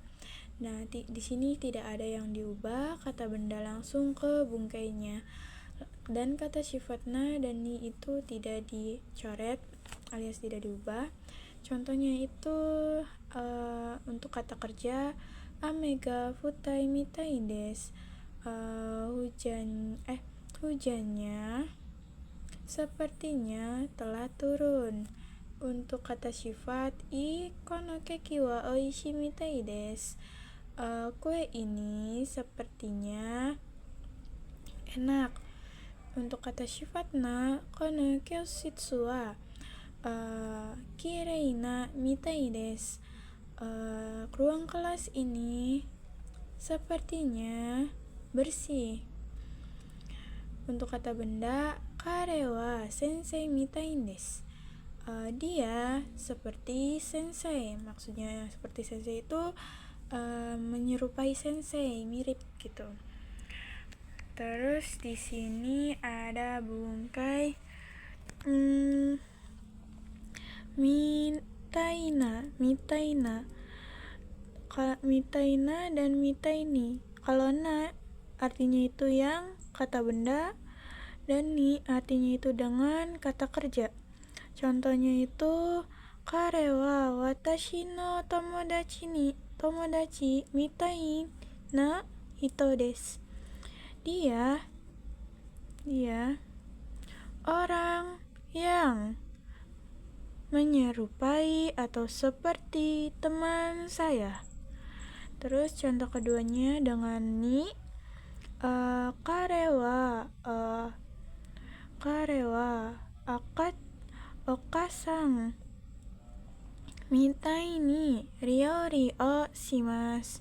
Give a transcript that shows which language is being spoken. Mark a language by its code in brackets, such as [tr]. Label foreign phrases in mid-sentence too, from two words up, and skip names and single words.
[id] Nah, di sini tidak ada yang diubah, kata benda langsung ke bungkainya. Dan kata sifat na dan ni itu tidak dicoret alias tidak diubah. Contohnya itu untuk kata kerja [ja] 雨が降ったみたいです. [id] Hujannya sepertinya telah turun. Untuk kata sifat i [ja] このケーキはおいしいみたいです. [id] Kue ini sepertinya enak. Untuk kata sifat na [ja] この教室はきれいなみたいです. [id] Ruang kelas ini sepertinya bersih. Untuk kata benda [ja] 彼は先生みたいです. [id] Dia seperti sensei. Maksudnya seperti sensei itu menyerupai sensei, mirip gitu. Terus di sini ada bungkai mitaina dan mitaini. Kalau na artinya itu yang kata benda dan ni artinya itu dengan kata kerja. Contohnya itu [ja] 彼は私の友達みたいな人です. [id] Dia orang yang menyerupai atau seperti teman saya. Terus contoh keduanya dengan ni [ja] 彼はお母さんみたいに料理をします.